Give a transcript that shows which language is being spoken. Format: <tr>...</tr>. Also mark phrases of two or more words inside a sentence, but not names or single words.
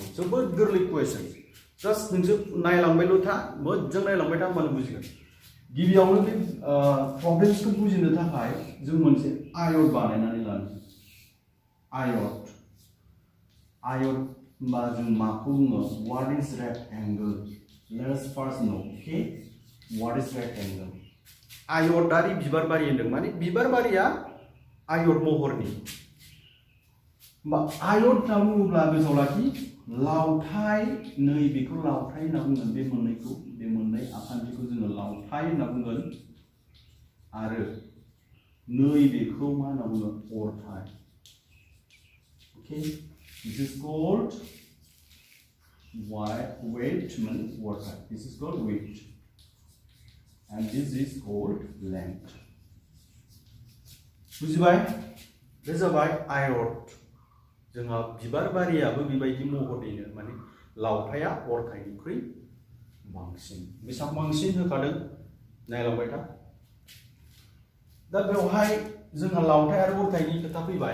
<brx>जोबोद गोरलै कुवेश्चन। जास्ट नोंसोर नायलांबायल' था, मोजां नायलांबाय था, होमबानो बुजिगोन। गिबियावनो बे प्रब्लेम्सखौ बुजिनो थाखाय जों मोनसे आयत बानायनानै लानो। आयत होनबा जों माखौ बुङो?</brx> <en>What is rectangle? Let's first know, okay, what is rectangle?</en> <brx>आयतारि बिबारबारि होनदों, माने बिबारबारिया आयत महरनि। होमबा आयत होनना बुङोब्ला गोसोआव लाखि, लावथाइ, नै बेखौ लावथाइ होनना बुंगोन। बे मोननैखौ, बे मोननै आखान्थिखौ जोङो लावथाइ होनना बुंगोन आरो नै बेखौ मा होनना बुङो? अरथाइ।</brx> <en>Okay, this is called weight, water. This is called weight, and this is called length.</en> <brx>बुजिबाय? बे जाबाय आयत। जोंहा बिबारबारियाबो बेबायदि महरनिनो, माने लावथाया अरथाइनिख्रुइ बांसिन। बेसेबां बांसिन होखादों नायलांबाय था। दा बेवहाय जोंहा लावथाइ आरो अरथाइनि खोथा फैबाय।</brx>